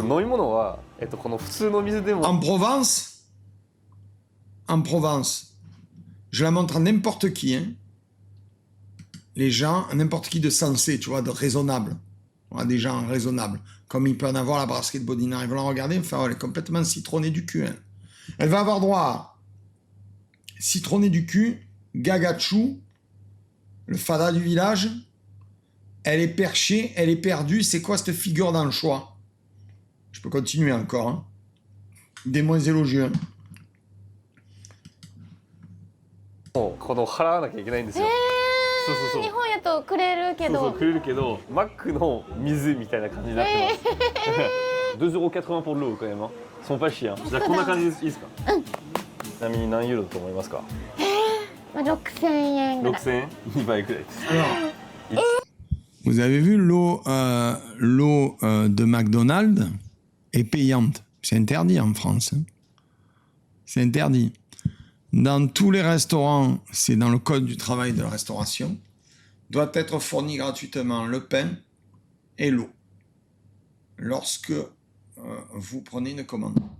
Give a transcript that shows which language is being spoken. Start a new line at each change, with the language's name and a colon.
Japanese: 飲み物は、この普通の水でも
French: En Provence, je la montre à n'importe qui, hein. Les gens, n'importe qui de sensé, tu vois, de raisonnable. Voilà, des gens raisonnables. Comme il peut en avoir la brasserie de Bodinard. Ils vont la regarder et me faire, elle est complètement citronnée du cul. Hein. Elle va avoir droit citronné du cul, Gagachu, le fada du village. Elle est perchée, elle est perdue. C'est quoi cette figure dans le choix? Je peux continuer encore. Hein. Des moins élogieux. Hein.
Japanese: もうこの払わなきゃいけないんですよ。そうそうそう。日本やとくれるけど。そうそうくれるけど、マックの水みたいな感じになってます。
French: 2,80 € pour l'eau quand même. Sont pas chiants.
Japanese: じゃあこんな感じでいいですか？うん。ちなみに何ユーロだと思いますかまあ6000円ぐらい。 6000円 ?2 倍くらいです。
French: Alors, vous avez vu l'eau de McDonald's est payante. C'est interdit en France. Hein. C'est interdit. Dans tous les restaurants, c'est dans le code du travail de la restauration, doit être fourni gratuitement le pain et l'eau lorsque vous prenez une commande.